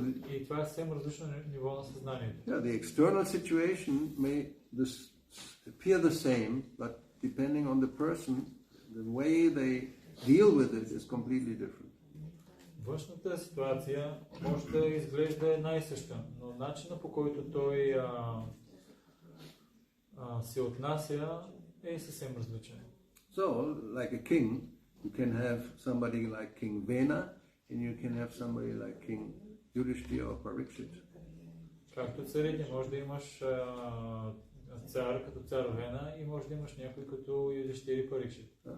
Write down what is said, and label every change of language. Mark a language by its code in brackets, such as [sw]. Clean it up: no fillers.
[bg] И това е съвсем различно ниво на съзнанието. [en] Yeah, the external situation may appear the same, but depending on the person, the way they deal with it is completely different. [bg] Външната ситуация може да изглежда една и съща, но начинът, по който той се отнася, е съвсем различен. [en] So, like a king, you can have somebody like King Vena, and you can have somebody like King Yudhishthira or Parikshit. [bg] Както царите, може да имаш цар като цар Вена и може да имаш някой като Юдхиштира и Парикшит.